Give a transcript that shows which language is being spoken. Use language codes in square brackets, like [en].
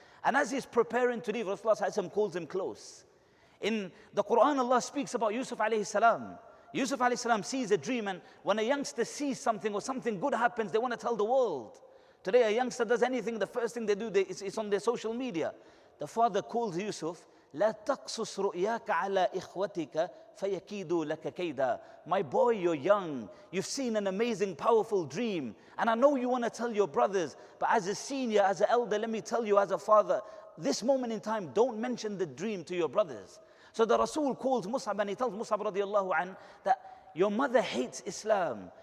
[en] And as he's preparing to leave, Rasulullah calls him close. In the Quran, Allah speaks about Yusuf alayhi salam. Yusuf alayhi salam sees a dream, and when a youngster sees something or something good happens, they want to tell the world. Today, a youngster does anything, the first thing they do is on their social media. The father calls Yusuf, [ar] لا تقصص رؤياك على إخوتك فيكيدوا لك كيدا. [en] My boy, you're young. You've seen an amazing, powerful dream. And I know you want to tell your brothers, but as a senior, as an elder, let me tell you as a father, this moment in time, don't mention the dream to your brothers. So the Rasul calls Musab and he tells Musab radiallahu anh that your mother hates Islam.